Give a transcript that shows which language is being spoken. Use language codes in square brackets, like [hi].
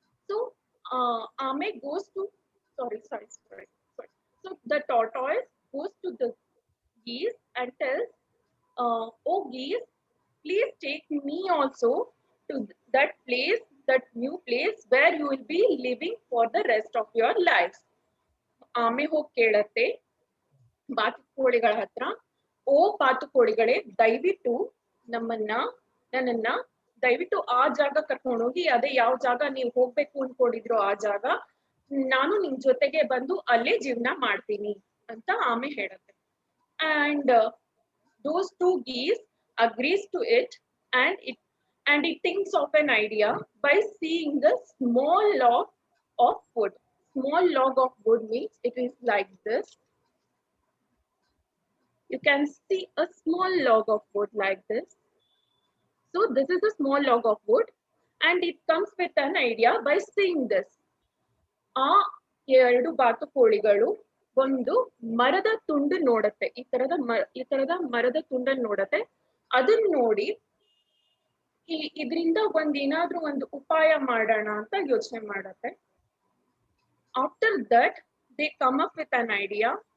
[en] So Ame goes to sorry. So the tortoise goes to the geese and tells, oh geese, please take me also to that place, that new place where you will be living for the rest of your life. [kn] ಆಮೆ ಹೋಗಿ ಕೇಳತ್ತೆ ಬಾತುಕೋಳಿಗಳ ಹತ್ರ, ಓ ಬಾತುಕೋಳಿಗಳೇ, ದಯವಿಟ್ಟು ನನ್ನನ್ನ ದಯವಿಟ್ಟು ಆ ಜಾಗ ಕರ್ಕೊಂಡೋಗಿ, ಅದೇ ಯಾವ ಜಾಗ ನೀವು ಹೋಗ್ಬೇಕು ಅನ್ಕೊಂಡಿದ್ರು ಆ ಜಾಗ, ನಾನು ನಿಮ್ ಜೊತೆಗೆ ಬಂದು ಅಲ್ಲೇ ಜೀವನ ಮಾಡ್ತೀನಿ ಅಂತ ಆಮೆ ಹೇಳುತ್ತೆ. [en] And those two geese agrees to it and it thinks of an idea by seeing the small log of wood. Small log of wood means it is like this. You can see a small log of wood like this. So this is a small log of wood and it comes with an idea by seeing this. [kn] ಆ ಎರಡು ಬಾತುಕೋಳಿಗಳು ಒಂದು ಮರದ ತುಂಡು ನೋಡತ್ತೆ, ಈ ತರದ ಮರದ ತುಂಡನ್ನು ನೋಡತ್ತೆ. ಅದನ್ನ ನೋಡಿ ಇದರಿಂದ ಏನಾದ್ರೂ ಒಂದು ಉಪಾಯ ಮಾಡೋಣ ಅಂತ ಯೋಚನೆ ಮಾಡತ್ತೆ. [en] After that they come up with an idea